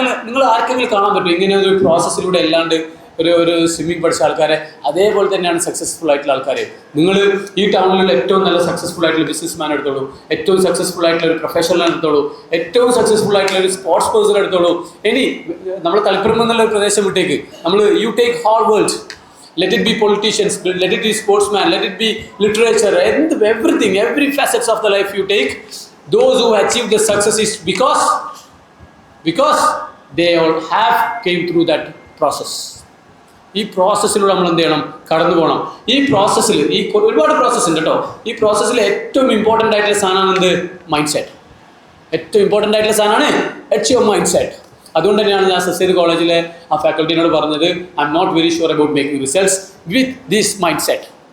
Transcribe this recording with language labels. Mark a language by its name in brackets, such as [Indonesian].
[Malayalam] നിങ്ങൾ ആർക്കെങ്കിലും കാണാൻ പറ്റും ഇങ്ങനെ ഒരു പ്രോസസ്സിലൂടെ അല്ലാണ്ട് ഒരു സ്വിമ്മിങ് പഠിച്ച ആൾക്കാരെ? അതേപോലെ തന്നെയാണ് സക്സസ്ഫുൾ ആയിട്ടുള്ള ആൾക്കാർ. നിങ്ങൾ ഈ ടൗണിലുള്ള ഏറ്റവും നല്ല സക്സസ്ഫുൾ ആയിട്ടുള്ള ബിസിനസ്മാൻ എടുത്തോളൂ, ഏറ്റവും സക്സസ്ഫുൾ ആയിട്ടുള്ള ഒരു പ്രൊഫഷണൽ എടുത്തോളൂ, ഏറ്റവും സക്സസ്ഫുൾ ആയിട്ടുള്ള ഒരു സ്പോർട്സ് പേഴ്സൺ എടുത്തോളൂ. ഇനി നമ്മൾ തളിപ്പറമ്പ് എന്നുള്ള ഒരു പ്രദേശം വിട്ടേക്ക്, നമ്മൾ [English] You take whole world. Let it be politicians, let it be sportsmen, let it be literature, and everything, every facets of the life you take. Those who achieve the success is because they all have came through that process. [Malayalam] ഈ പ്രോസസ്സിലൂടെ നമ്മൾ എന്ത് ചെയ്യണം? കടന്നു പോകണം. ഈ പ്രോസസ്സിൽ ഒരുപാട് process ഉണ്ട് കേട്ടോ. ഈ പ്രോസസ്സിൽ ഏറ്റവും ഇമ്പോർട്ടൻ്റ് ആയിട്ടുള്ള സാധനമാണ് എന്ത്? Mind set. ഏറ്റവും ഇമ്പോർട്ടൻ്റ് ആയിട്ടുള്ള സാധനമാണ് യുവർ മൈൻഡ് സെറ്റ്. അതുകൊണ്ട് തന്നെയാണ് ഞാൻ സസ്യദ് കോളേജിലെ ആ ഫാക്കൽറ്റീനോട് പറഞ്ഞത്, [English] I am not very sure about making results with this mindset.